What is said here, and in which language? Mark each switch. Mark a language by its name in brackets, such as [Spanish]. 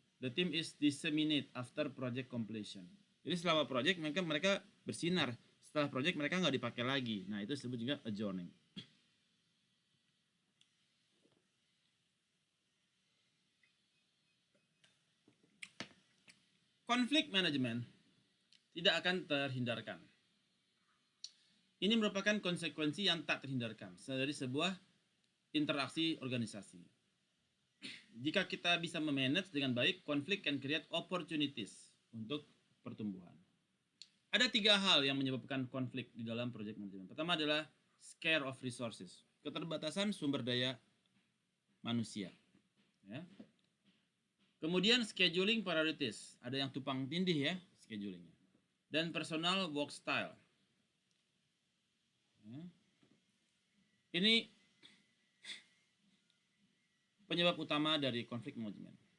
[English] The team is disseminate after project completion. [Indonesian] Jadi selama project mereka bersinar. Setelah project mereka nggak dipakai lagi. Nah itu disebut juga adjourning. Konflik management tidak akan terhindarkan. Ini merupakan konsekuensi yang tak terhindarkan dari sebuah interaksi organisasi. Jika kita bisa memanage dengan baik, konflik [English] can create opportunities [Indonesian] untuk pertumbuhan. Ada 3 hal yang menyebabkan konflik di dalam project management. Pertama adalah [English] scarce of resources, [Indonesian] keterbatasan sumber daya manusia. Ya. Kemudian [English] scheduling priorities, [Indonesian] ada yang tumpang tindih ya schedulingnya. Dan personal work style. Ya. Ini penyebab utama dari konflik manajemen.